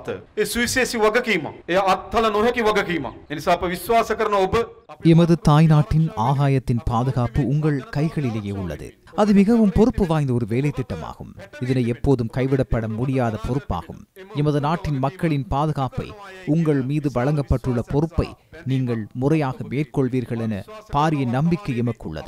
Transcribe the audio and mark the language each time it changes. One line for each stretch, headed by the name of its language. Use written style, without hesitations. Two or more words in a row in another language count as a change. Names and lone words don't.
Sinhala: ඒ සුවිශේෂී වගකීමක්. ඒ අත්හල නොහැකි වගකීමක්. ඒ නිසා අප විශ්වාස කරන ඔබ
Tamil: எமது தாய்நாட்டின் ஆகாயத்தின் பாதுகாப்பு உங்கள் கைகளிலேயே உள்ளது. அது மிகவும் பொறுப்பு வாய்ந்த ஒரு வேலை திட்டமாகும். இதனை எப்போதும் கைவிடப்பட முடியாத பொறுப்பாகும். எமது நாட்டின் மக்களின் பாதுகாப்பை உங்கள் மீது வழங்கப்பட்டுள்ள பொறுப்பை நீங்கள் முறையாக மேற்கொள்வீர்கள் என பாரிய நம்பிக்கை எமக்கு உள்ளது.